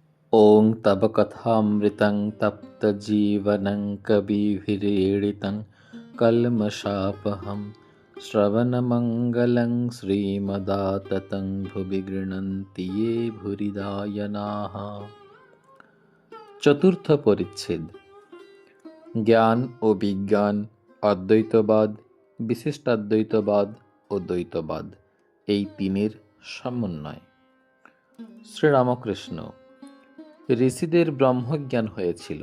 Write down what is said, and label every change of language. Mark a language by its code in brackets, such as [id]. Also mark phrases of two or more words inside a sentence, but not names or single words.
[sa] ॐ तव कथामृतं तप्तजीवनं कविभिरीडितं कल्मषापहं श्रवणमङ्गलं श्रीमदाततं भुवि गृह्णन्ति ये भूरिदायनाः। [bn] চতুর্থ পরিচ্ছেদ। জ্ঞান ও বিজ্ঞান, অদ্বৈতবাদ, বিশিষ্টাদ্বৈতবাদ ও দ্বৈতবাদ, এই তিনের সমন্বয়। শ্রীরামকৃষ্ণ। ঋষিদের ব্রহ্মজ্ঞান হয়েছিল।